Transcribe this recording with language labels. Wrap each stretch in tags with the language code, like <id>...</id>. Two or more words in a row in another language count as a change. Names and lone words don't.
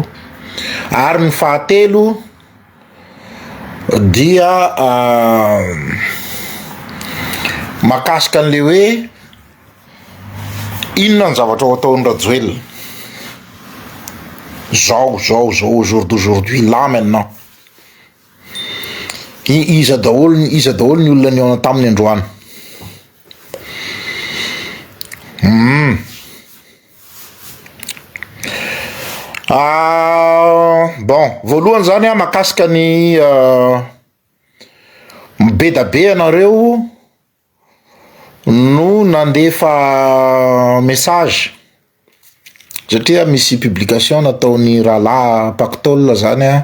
<mg>Ary ny fahatelo dia mahakasika an'le hoe inona ny zavatra ho ataon'ny Rajoelina zao</mg> <fr>au jour d'aujourd'hui là maintenant.</fr> <mg>Iza daholo ny olona niona taminy androany. Bon, voalohany zany a mahakasika ny be da be anareo no nandefa message satria misy publication nataony rahalahy Pactol zany a.</mg>